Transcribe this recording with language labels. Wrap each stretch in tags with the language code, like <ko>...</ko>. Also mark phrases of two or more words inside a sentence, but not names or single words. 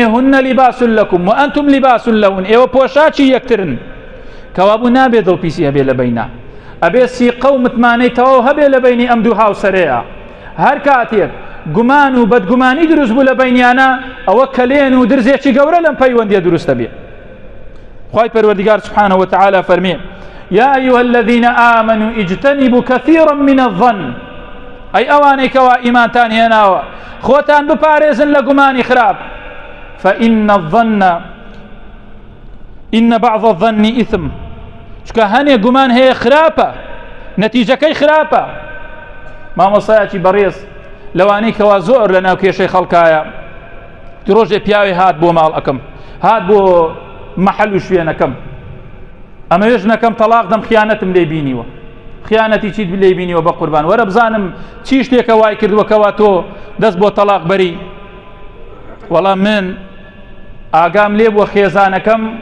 <ar>هونە لیباس لەکم و ئەنتم لیباس لەون</ar> <ckb>ئێوە پۆشاکی یەکترن کەوابوو نابێ دڵپیسی هەبێ لە بەینا ئەبێ سیقە و متمانەی تەواو هەبێ لە بینی ئەم دوو هاوسەرەیە هەر کاتێک گومان و بەدگومانی دروست بوو لە بینیانە ئەوە کەلێن و درزێکی گەورە لەم پەیوەندیە دروستە بێ خوای پەروەردیگار</ckb> <ar>سبحانه وتعالى</ar> <ckb>فەرمێ</ckb> <ar>يا أيها الذين آمنوا اجتنبوا كثيرا من الظن</ar> <ckb>أي أواني كوا إيمانتان هناوا خوتان بپارێزن لە گومانی خراپ</ckb> <ar>فإن الظن إن بعض الظن إثم</ar> <ckb>چکە هەنێ گومان هەیە خراپە نەتیجەکەی خراپە مامۆستایەکی بەڕێز لەوانەی کەوا زۆر لە ناو کێشەی خەڵکایە ڕۆژێ پیاوی هات بۆ ماڵ ئەەکەم هات بۆ مەحەل و شوێنەکەم ئەمەوێ ژنەکەم تەلاق دەم خیانەتم لێ بینیوە خیانەتی چیت لێ بینیوە بە قوربان وەرە بزانم چی شتێکە وای کردووە کەوا تۆ دەست بۆ تەلاق بەری وەڵام من ئاگام لێ بۆ خێزانەکەم</ckb>